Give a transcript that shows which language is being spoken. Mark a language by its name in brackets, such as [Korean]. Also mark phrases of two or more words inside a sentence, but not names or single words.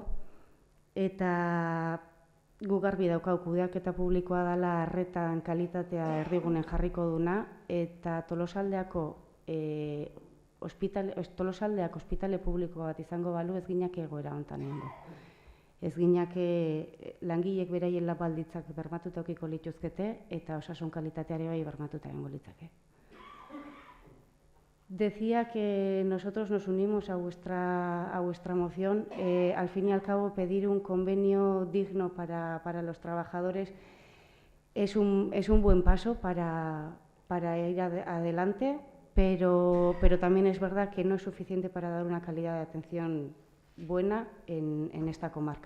[Basque] Eta gu garbi daukau kudeaketa publikoa dela arretan kalitatea erdigunen jarriko duna, eta Tolosaldeak ospitale publiko bat izango balu ez ginak egoera hontan egingo. Ez ginak langileek beraien lan baldintzak bermatuta edukiko lituzkete eta osasun kalitateare bai bermatuta egingo litzake. [Spanish] Decía que nosotros nos unimos a vuestra moción. Al fin y al cabo, pedir un convenio digno para los trabajadores es un buen paso para ir adelante, pero también es verdad que no es suficiente para dar una calidad de atención buena en esta comarca.